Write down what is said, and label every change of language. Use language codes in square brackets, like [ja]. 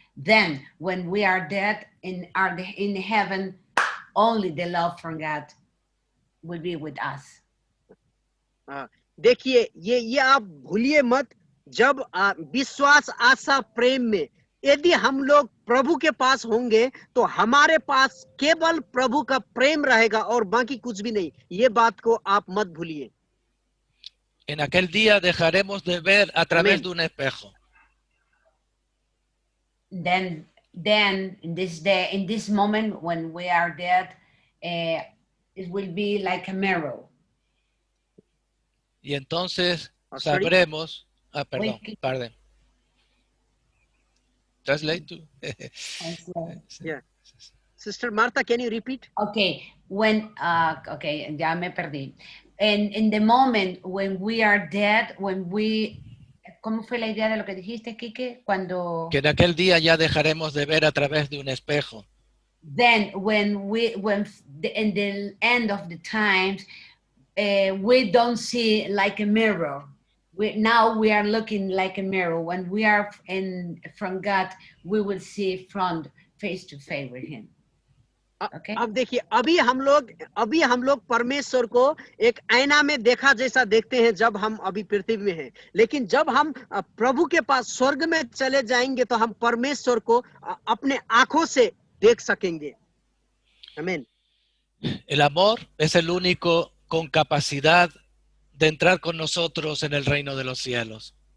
[en] Then, when we are dead in heaven, only the love from God will be with us. [hi] देखिए ये आप भूलिए मत, जब विश्वास आशा प्रेम में यदि हम लोग प्रभु के पास होंगे तो हमारे पास केवल प्रभु का प्रेम रहेगा और बाकी कुछ भी नहीं। ये बात को आप मत भूलिए। [es] En aquel día dejaremos de ver a través de un espejo. [en] Then in this day, in this moment when we are dead, it will be like a mirror. [es] Y entonces sabremos, perdón. [en] Translate to. Yeah. Sister Martha, can you repeat? [es] Okay, okay, ya me perdí. [en] In the moment when we are dead, [es] ¿cómo fue la idea de lo que dijiste, Quique? Cuando... Que en aquel día ya dejaremos de ver a través de un espejo. [en] Then, when in the end of the times, we don't see like a mirror. Now we are looking like a mirror. When we are from God, we will see face to face with him. Okay? [hi] अब देखिए, अभी हम लोग परमेश्वर को एक आईना में देखा जैसा देखते हैं जब हम अभी पृथ्वी में हैं, लेकिन जब हम प्रभु के पास स्वर्ग में चले जाएंगे तो हम परमेश्वर को अपने आंखों से देख सकेंगे। आमीन। [es] El amor es el único con capacidad de entrar con nosotros en el reino de los cielos.